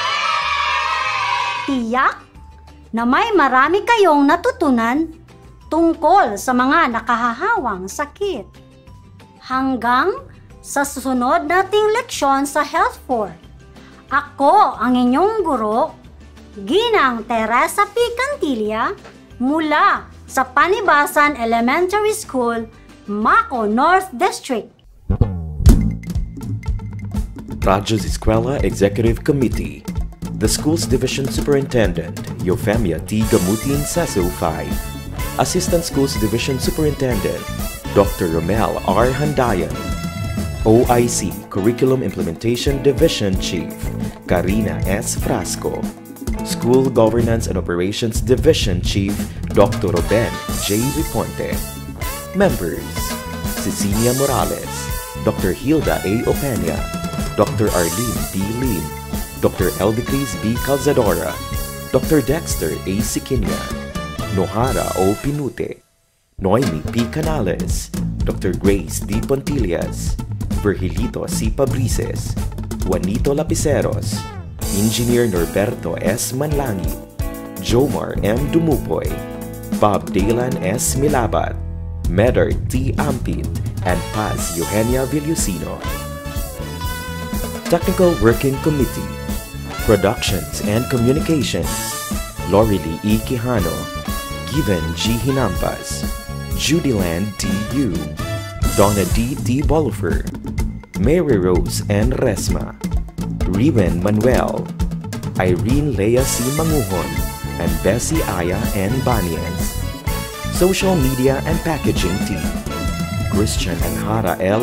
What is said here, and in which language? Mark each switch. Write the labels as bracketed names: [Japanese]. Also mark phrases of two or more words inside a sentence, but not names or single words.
[Filipino] Tiyak na may marami kayong natutunan tungkol sa mga nakahahawang sakit. Hanggang sa susunod nating leksyon sa Health 4. Ako ang inyong guro, Ginang Teresa P. Cantilla, mula sa Panibasan Elementary School, Maco North District. [English] Radyo's Eskwela Executive Committee, the school's division superintendent, Eufemia T. Gamutin Saso 5, Assistant Schools Division Superintendent, Dr. Romel R. Handayan, OIC Curriculum Implementation Division Chief Karina S. Frasco, School Governance and Operations Division Chief Dr. Ruben J. Riponte. Members: Cecilia Morales, Dr. Hilda A. Opeña, Dr. Arlene B. Lim, Dr. Elvicris B. Calzadora, Dr. Dexter A. Siquinia, Nohara O. Pinute, Noemi P. Canales, Dr. Grace D. Pontillas, Virgilito C. Pabrices, Juanito Lapiceros, Engineer Norberto S. Manlangi, Jomar M. Dumupoy, Bob Dalan S. Milabat, Medard T. Ampit, and Paz Eugenia Villusino. Technical Working Committee, Productions and Communications, Lorely E. Quijano, Given G. Hinampas, Judyland D. Yu, Donna D. D. Bolifer, Mary Rose N. Resma, Riven Manuel, Irene Lea C. Manguhon, and Bessie Aya N. Banias. Social Media and Packaging Team, Christian and Hara L.